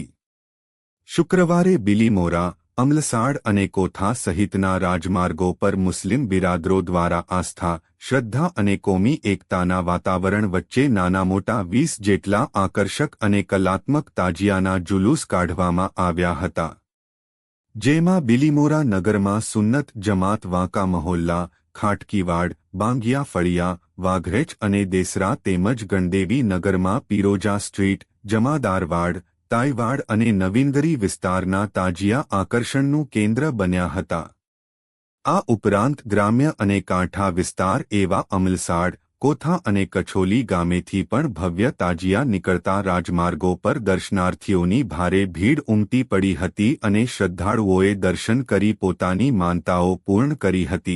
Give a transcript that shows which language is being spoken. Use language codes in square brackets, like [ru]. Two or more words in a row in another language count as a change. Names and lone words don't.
[gu] શુક્રવારે બિલીમોરા, અમલસાડ અને કોથા સહિતના રાજમાર્ગો પર મુસ્લિમ બિરાદરો દ્વારા આસ્થા, શ્રદ્ધા અને કોમી એકતાના વાતાવરણ વચ્ચે નાના મોટા 20 જેટલા આકર્ષક અને કલાત્મક તાજિયાના જુલૂસ કાઢવામાં આવ્યા હતા। જેમાં બિલીમોરા નગરમાં સુન્નત જમાત વાંકા મહોલ્લા, ખાટકીવાડ, બાંગિયા ફળિયા, વાઘરેચ અને દેસરા તેમજ ગણદેવી નગરમાં પીરોજા સ્ટ્રીટ, જમાદારવાડ, તાઈવાડ અને નવીનગરી विस्ताરના તાજિયા આકર્ષણનું કેન્દ્ર બન્યા હતા। આ ઉપરાંત ગ્રામ્ય અને કાંઠા વિસ્તાર એવા અમલસાડ, કોથા અને કછોલી ગામેથી પણ ભવ્ય તાજિયા નીકળતા રાજમાર્ગો પર દર્શનાર્થીઓની ભારે ભીડ ઉમટી પડી હતી અને શ્રદ્ધાળુઓએ દર્શન કરી પોતાની માનતાઓ પૂર્ણ કરી હતી।